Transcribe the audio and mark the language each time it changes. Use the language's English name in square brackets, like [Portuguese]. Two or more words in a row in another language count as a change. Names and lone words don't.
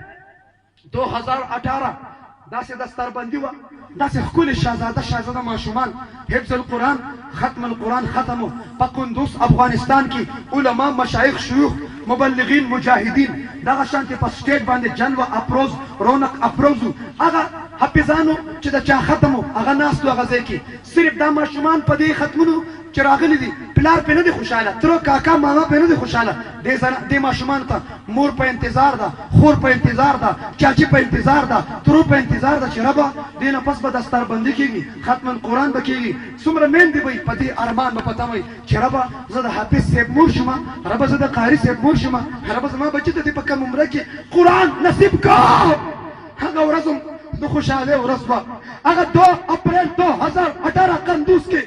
[Pashto] 2018 داسې دستربندي وه داسې ښکلې شهزاده ماشومان حفظ القرآن ختم القرآن ختم په قندوز افغانستان کې علما مشایخ شیوخ مبلغین مجاهدین دغه شانتې په سټیټ باندې جلوه افروز رونق افروز هغه حافظانو چې د چا ختم و هغه ناست و هغه ځای کې صرف دا ماشومان په دې ختمونو چې راغلي دي پلار پرې نه دی خوشحاله تره کاکا ماما پرې نه دی خوشحاله دې ماشومانو ته مور په انتظار ده خور په انتظار ده چاچي په انتظار ده ترو په انتظار ده چې ربه دې نه پس به دستربندي کېږي ختم القرآن به کېږي څومره میندې به په دې ارمان به پته وي چې ربه زه د حافظ صاحب مور شمه ربه زه د قاري صاحب مور شمه ربه زما بچي ته دې په کم عمره کې قرآن نصیب کا هغه ورځ د خوشحاله ورځ وه هغه 2 اپریل 2018 قندوز کې